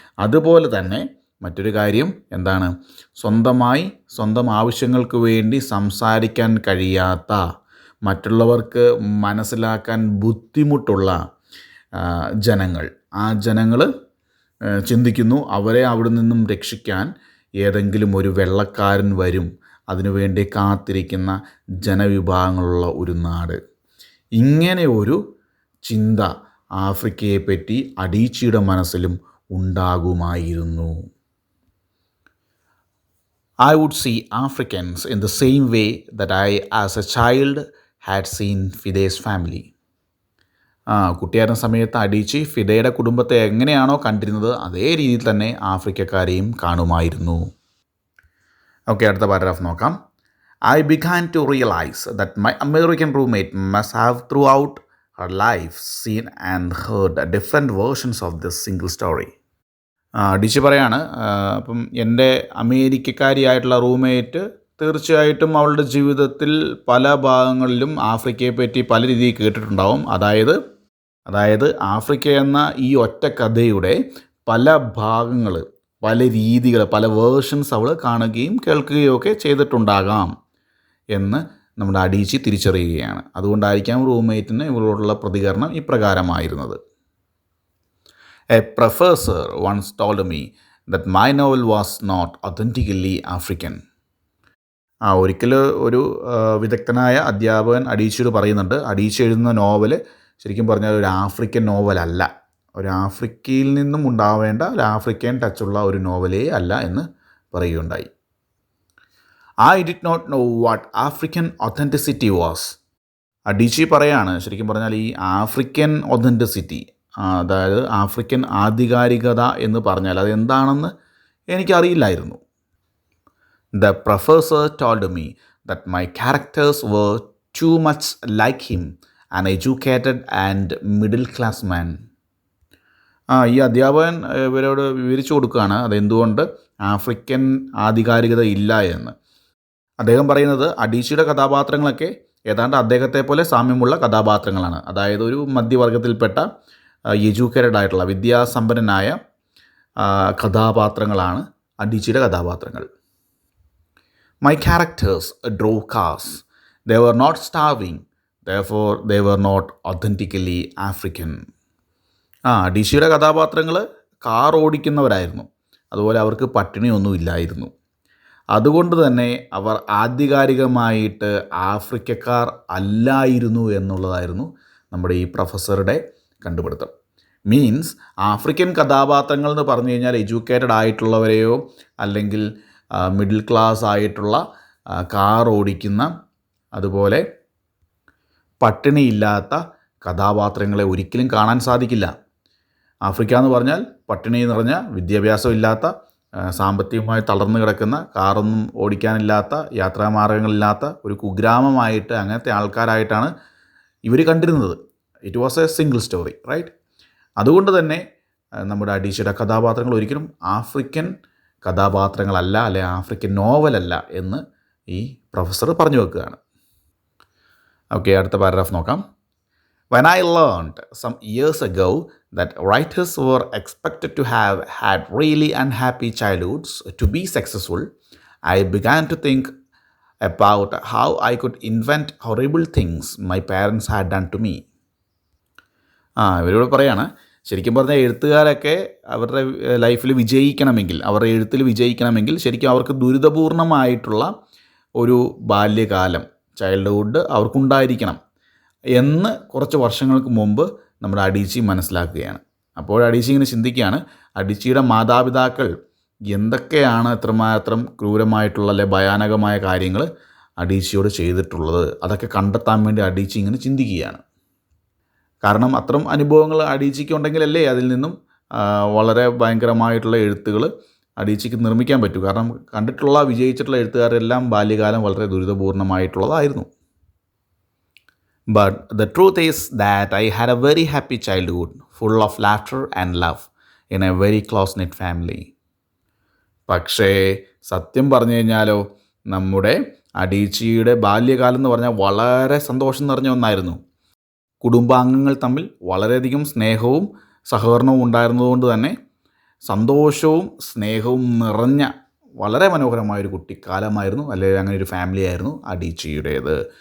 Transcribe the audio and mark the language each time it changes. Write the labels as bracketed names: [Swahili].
[Malayalam] അതുപോലെ തന്നെ മറ്റൊരു കാര്യം എന്താണ്? സ്വന്തം ആവശ്യങ്ങൾക്ക് വേണ്ടി സംസാരിക്കാൻ കഴിയാത്ത, മറ്റുള്ളവർക്ക് മനസ്സിലാക്കാൻ ബുദ്ധിമുട്ടുള്ള ജനങ്ങൾ, ആ ജനങ്ങൾ ചിന്തിക്കുന്നു അവരെ അവിടെ നിന്നും രക്ഷിക്കാൻ ഏതെങ്കിലും ഒരു വെള്ളക്കാരൻ വരും, അതിനുവേണ്ടി കാത്തിരിക്കുന്ന ജനവിഭാഗങ്ങളുള്ള ഒരു നാട്. ഇങ്ങനെ ഒരു ചിന്ത ആഫ്രിക്കയെപ്പറ്റി അഡീച്ചിയുടെ മനസ്സിലും ഉണ്ടാകുമായിരുന്നു. [English] I would see Africans in the same way that I as a child had seen Fide's family. [Malayalam] കുട്ടിയായിരുന്ന സമയത്ത് അഡീച്ചി ഫിദയുടെ കുടുംബത്തെ എങ്ങനെയാണോ കണ്ടിരുന്നത് അതേ രീതിയിൽ തന്നെ ആഫ്രിക്കക്കാരെയും കാണുമായിരുന്നു. ഓക്കെ, അടുത്ത പാരഗ്രാഫ് നോക്കാം. [English] I began to realize that my American roommate must have throughout her life seen and heard different versions of this single story. [Malayalam] അഡീച്ചി പറയാണ്, അപ്പം എൻ്റെ അമേരിക്കക്കാരിയായിട്ടുള്ള റൂംമേറ്റ് തീർച്ചയായിട്ടും അവളുടെ ജീവിതത്തിൽ പല ഭാഗങ്ങളിലും ആഫ്രിക്കയെപ്പറ്റി പല രീതിയിൽ കേട്ടിട്ടുണ്ടാവും. അതായത് ആഫ്രിക്ക എന്ന ഈ ഒറ്റ കഥയുടെ പല ഭാഗങ്ങൾ, പല രീതികൾ, പല വേർഷൻസ് അവൾ കാണുകയും കേൾക്കുകയും ഒക്കെ ചെയ്തിട്ടുണ്ടാകാം എന്ന് നമ്മുടെ അഡീച്ചി തിരിച്ചറിയുകയാണ്. അതുകൊണ്ടായിരിക്കാം റൂംമേറ്റിന് ഇവളോടുള്ള പ്രതികരണം ഇപ്രകാരമായിരുന്നത്. [English] A professor once told me that my novel was not authentically African. [Malayalam] ഒരിക്കൽ ഒരു വിദഗ്ധനായ അധ്യാപകൻ അഡീച്ചിയോട് പറയുന്നുണ്ട്, അഡീച്ചി എഴുതുന്ന നോവൽ ശരിക്കും പറഞ്ഞാൽ ഒരു ആഫ്രിക്കൻ നോവലല്ല, ഒരു ആഫ്രിക്കയിൽ നിന്നും ഉണ്ടാവേണ്ട ഒരു ആഫ്രിക്കൻ ടച്ചുള്ള ഒരു നോവലേ അല്ല എന്ന് പറയുകയുണ്ടായി. [English] I did not know what African authenticity was. [Malayalam] അഡീച്ചി പറയാണ്, ശരിക്കും പറഞ്ഞാൽ ഈ ആഫ്രിക്കൻ ഒത്തൻറ്റിസിറ്റി, അതായത് ആഫ്രിക്കൻ ആധികാരികത എന്ന് പറഞ്ഞാൽ അതെന്താണെന്ന് എനിക്കറിയില്ലായിരുന്നു. [English] The professor told me that my characters were too much like him, an educated and middle class man. [Malayalam] ഈ അധ്യാപകൻ ഇവരോട് വിവരിച്ചു കൊടുക്കുകയാണ് അതെന്തുകൊണ്ട് ആഫ്രിക്കൻ ആധികാരികത ഇല്ല എന്ന്. അദ്ദേഹം പറയുന്നത് അഡീച്ചിയുടെ കഥാപാത്രങ്ങളൊക്കെ ഏതാണ്ട് അദ്ദേഹത്തെ പോലെ സാമ്യമുള്ള കഥാപാത്രങ്ങളാണ്. അതായത് ഒരു മധ്യവർഗത്തിൽപ്പെട്ട എഡ്യൂക്കേറ്റഡ് ആയിട്ടുള്ള വിദ്യാസമ്പന്നനായ കഥാപാത്രങ്ങളാണ് അഡീച്ചിയുടെ കഥാപാത്രങ്ങൾ. [English] My characters drove cars. They were not starving. Therefore, they were not authentically African. [Malayalam] അഡീച്ചിയുടെ കഥാപാത്രങ്ങൾ കാർ ഓടിക്കുന്നവരായിരുന്നു. അതുപോലെ അവർക്ക് പട്ടിണിയൊന്നും ഇല്ലായിരുന്നു. അതുകൊണ്ട് തന്നെ അവർ ആധികാരികമായിട്ട് ആഫ്രിക്കക്കാർ അല്ലായിരുന്നു എന്നുള്ളതായിരുന്നു നമ്മുടെ ഈ പ്രൊഫസറുടെ കണ്ടുപിടുത്തം. മീൻസ് ആഫ്രിക്കൻ കഥാപാത്രങ്ങൾ എന്ന് പറഞ്ഞു കഴിഞ്ഞാൽ എഡ്യൂക്കേറ്റഡ് ആയിട്ടുള്ളവരെയോ അല്ലെങ്കിൽ മിഡിൽ ക്ലാസ് ആയിട്ടുള്ള കാർ ഓടിക്കുന്ന അതുപോലെ പട്ടിണിയില്ലാത്ത കഥാപാത്രങ്ങളെ ഒരിക്കലും കാണാൻ സാധിക്കില്ല. ആഫ്രിക്ക എന്ന് പറഞ്ഞാൽ പട്ടിണി നിറഞ്ഞ, വിദ്യാഭ്യാസമില്ലാത്ത, സാമ്പത്തികമായി തളർന്നു കിടക്കുന്ന, കാറൊന്നും ഓടിക്കാനില്ലാത്ത, യാത്രാമാർഗ്ഗങ്ങളില്ലാത്ത ഒരു കുഗ്രാമമായിട്ട് അങ്ങനത്തെ ആൾക്കാരായിട്ടാണ് ഇവർ കണ്ടിരുന്നത്. [English] It was a single story, right? [Malayalam] അതുകൊണ്ട് തന്നെ നമ്മുടെ അഡീച്ചിയുടെ കഥാപാത്രങ്ങൾ ഒരിക്കലും ആഫ്രിക്കൻ കഥാപാത്രങ്ങളല്ല, അല്ലെ ആഫ്രിക്കൻ നോവലല്ല എന്ന് ഈ പ്രൊഫസർ പറഞ്ഞു വെക്കുകയാണ്. ഓക്കെ, അടുത്ത പാരഗ്രാഫ് നോക്കാം. [English] When I learned some years ago that writers were expected to have had really unhappy childhoods to be successful, I began to think about how I could invent horrible things my parents had done to me. [Malayalam] ഇവരോട് പറയാണ്, ശരിക്കും പറഞ്ഞാൽ എഴുത്തുകാരൊക്കെ അവരുടെ ലൈഫിൽ വിജയിക്കണമെങ്കിൽ, അവരുടെ എഴുത്തിൽ വിജയിക്കണമെങ്കിൽ ശരിക്കും അവർക്ക് ദുരിതപൂർണമായിട്ടുള്ള ഒരു ബാല്യകാലം, ചൈൽഡ്ഹുഡ് അവർക്കുണ്ടായിരിക്കണം എന്ന് കുറച്ച് വർഷങ്ങൾക്ക് മുമ്പ് നമ്മുടെ അഡീച്ചി മനസ്സിലാക്കുകയാണ്. അപ്പോൾ അഡീച്ചി ഇങ്ങനെ ചിന്തിക്കുകയാണ്, അഡീച്ചിയുടെ മാതാപിതാക്കൾ എന്തൊക്കെയാണ് എത്രമാത്രം ക്രൂരമായിട്ടുള്ള അല്ലെ ഭയാനകമായ കാര്യങ്ങൾ അഡീച്ചിയോട് ചെയ്തിട്ടുള്ളത്, അതൊക്കെ കണ്ടെത്താൻ വേണ്ടി അഡീച്ചി ഇങ്ങനെ ചിന്തിക്കുകയാണ്. കാരണം അത്തരം അനുഭവങ്ങൾ അഡീച്ചിക്ക് ഉണ്ടെങ്കിലല്ലേ അതിൽ നിന്നും വളരെ ഭയങ്കരമായിട്ടുള്ള എഴുത്തുകൾ അഡീച്ചിക്ക് നിർമ്മിക്കാൻ പറ്റൂ. കാരണം കണ്ടിട്ടുള്ള വിജയിച്ചിട്ടുള്ള എഴുത്തുകാരെല്ലാം ബാല്യകാലം വളരെ ദുരിതപൂർണമായിട്ടുള്ളതായിരുന്നു. [English] But the truth is that I had a very happy childhood, full of laughter and love, in a very close-knit family. [Malayalam] പക്ഷേ സത്യം പറഞ്ഞു കഴിഞ്ഞാലോ നമ്മുടെ അഡീച്ചിയുടെ ബാല്യകാലം എന്ന് പറഞ്ഞാൽ വളരെ സന്തോഷം നിറഞ്ഞ ഒന്നായിരുന്നു. കുടുംബാംഗങ്ങൾ തമ്മിൽ വളരെയധികം സ്നേഹവും സഹകരണവും ഉണ്ടായിരുന്നതുകൊണ്ട് തന്നെ സന്തോഷവും സ്നേഹവും നിറഞ്ഞ വളരെ മനോഹരമായൊരു കുട്ടിക്കാലമായിരുന്നു, അല്ലെങ്കിൽ അങ്ങനെ ഒരു ഫാമിലി ആയിരുന്നു അഡീച്ചിയുടേത്.